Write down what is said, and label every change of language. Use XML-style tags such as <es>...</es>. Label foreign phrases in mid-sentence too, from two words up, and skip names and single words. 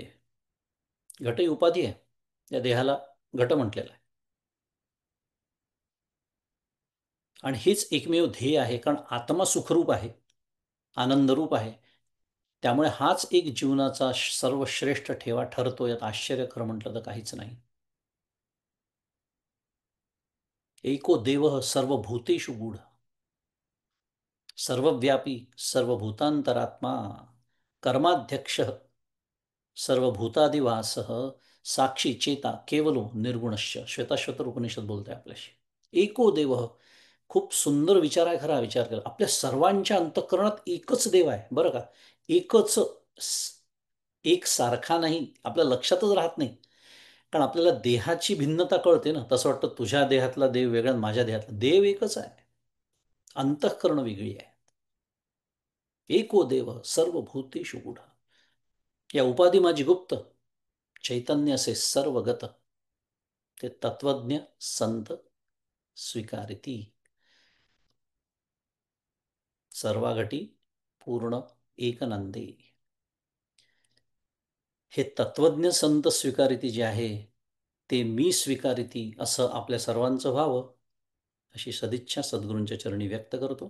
<mr>घट ही उपाधी आहे, या देहाला घट म्हटलेला आहे. आणि हेच एकमेव ध्येय आहे, कारण आत्मा सुखरूप आहे, आनंदरूप आहे. त्यामुळे हाच एक जीवनाचा सर्वश्रेष्ठ ठेवा ठरतो. यात आश्चर्य खरं म्हटलं तर काहीच नाही.</mr> <sa>एको देव सर्वभूतेषु गूढ, सर्वव्यापी सर्वभूतांतरात्मा, कर्माध्यक्ष सर्वभूतादिवास, साक्षी चेता केवलो निर्गुणश्य.</sa> <mr>श्वेताश्वतर उपनिषद बोलते आपल्याशी.</mr> <sa>एको देव,</sa> <mr>खूप सुंदर विचार आहे खरा. विचार केला, आपल्या सर्वांच्या अंतःकरणात एकच देव आहे बरं का. एकच एकसारखा नाही, आपल्या लक्षातच राहत नाही. कारण आपल्याला देहाची भिन्नता कळते ना. तसं वाटतं तुझ्या देहातला देव वेगळा, माझ्या देहातला देव एकच आहे, अंतःकरण वेगळी आहे.</mr> <sa>एको देव सर्वभूतेषु गूढ.</sa> <mr>या उपाधी माझी गुप्त, चैतन्य असे सर्वगत, ते तत्वज्ञ संत स्वीकारिती. सर्वाघटी पूर्ण एकनंदे. हे तत्वज्ञ संत स्वीकारिती जे आहे ते मी स्वीकारिती असं आपल्या सर्वांचं व्हावं, अशी सदिच्छा सद्गुरूंच्या चरणी व्यक्त करतो.</mr>